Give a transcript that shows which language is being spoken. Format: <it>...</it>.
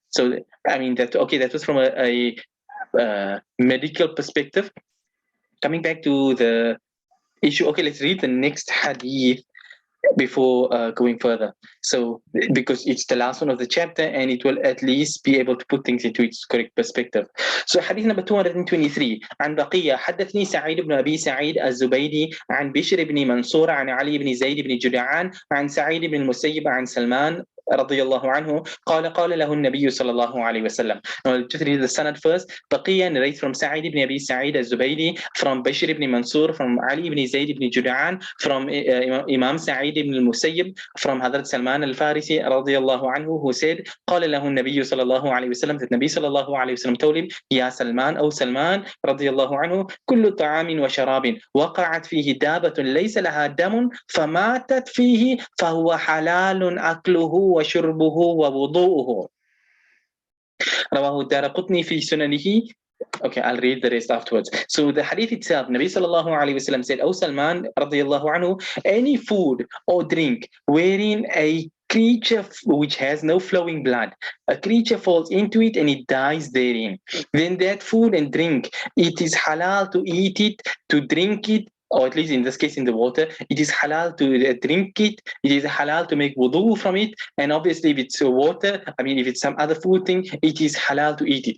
<en>So, I mean, that was from a medical perspective. Coming back to the issue, let's read the next hadith before going further. So, because it's the last one of the chapter, and it will at least be able to put things into its correct perspective. So, hadith number 223.</en> <ar>عن بقية حدثني سعيد بن أبي سعيد الزبيدي عن بشر بن منصور عن علي بن زيد بن جدعان عن سعيد بن المسيب عن سلمان رضي الله عنه قال له النبي صلى الله عليه وسلم.</ar> <en>Now, just read the sanad first. Baqiyya narrates from Sa'id ibn Abi Sa'id al-Zubaydi, from Bashir ibn Mansur, from Ali ibn Zayd ibn Jud'an, from Imam Sa'id ibn al-Musayyib, from Hazrat Salman al-Farisi رضي الله عنه, who said,</en> <ar>قال له النبي صلى الله عليه وسلم,</ar> <en>that Nabi صلى الله عليه وسلم told him,</en> <ar>يا سلمان أو سلمان رضي الله عنه, كل طعام وشراب وقعت فيه دابة ليس لها دم فماتت فيه فهو حلال أكله وشربه ووضوءه. رواه الدارقطني في سننه.</ar> <en>Okay, I'll read the rest afterwards. So the hadith itself, Nabi sallallahu alayhi wasallam said, O Salman radiyallahu anhu, any food or drink wherein a creature which has no flowing blood, a creature falls into it and it dies therein, then that food and drink, it is halal to eat it, to drink it, or at least in this case in the water, it is halal to drink it, it is halal to make wudu from it, and obviously if it's water, if it's some other food thing, it is halal to eat it.</en>